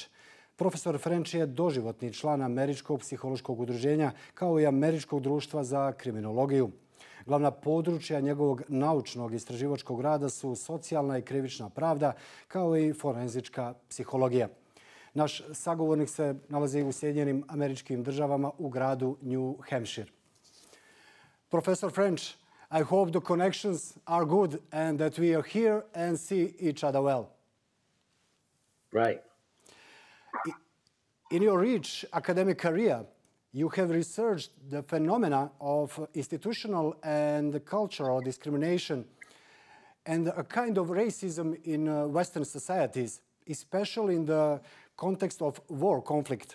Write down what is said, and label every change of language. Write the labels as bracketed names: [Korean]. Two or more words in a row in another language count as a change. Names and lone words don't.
[Serbian] Profesor French je doživotni član Američkog psihološkog udruženja kao i Američkog društva za kriminologiju. Glavna područja njegovog naučnog istraživačkog rada su socijalna i krivična pravda, kao i forenzička psihologija. Naš sagovornik se nalazi u Sjedinjenim Američkim Državama u gradu New Hampshire. [English] Professor French, I hope the connections are good and that we are here and see each other well. Right. In your rich academic career, you have researched the phenomena of institutional and cultural discrimination and a kind of racism in Western societies, especially in the context of war conflict.